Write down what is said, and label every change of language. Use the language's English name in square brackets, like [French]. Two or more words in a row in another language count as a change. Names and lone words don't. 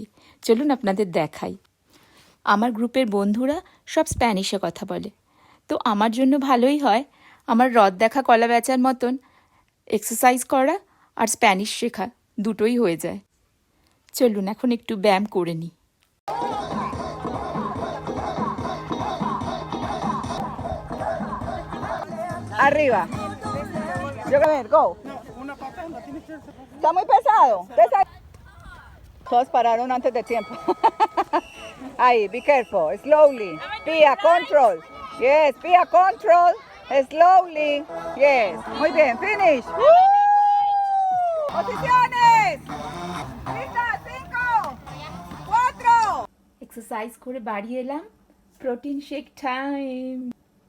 [Bangla] চলুন আপনাদের দেখাই। আমার গ্রুপের বন্ধুরা সব স্প্যানিশে কথা বলে, তো আমার জন্য ভালোই হয়। আমার রদ দেখা কলা বেচার মতন এক্সারসাইজ করা আর স্প্যানিশ শেখা দুটোই হয়ে যায়। চলুন এখন একটু ব্যায়াম করে নিই। [Spanish] Arriba. Yo a ver, go. Está muy pesado. Todos pararon antes de tiempo. Ahí, [English] be careful. Slowly. Pia, control. Yes, Pia, control. Slowly. Yes. [Spanish] Muy bien. Finish. Posiciones. Lista. 5, 4. [Bangla] এক্সারসাইজ করে বাড়ি এলাম। [English] protein shake time.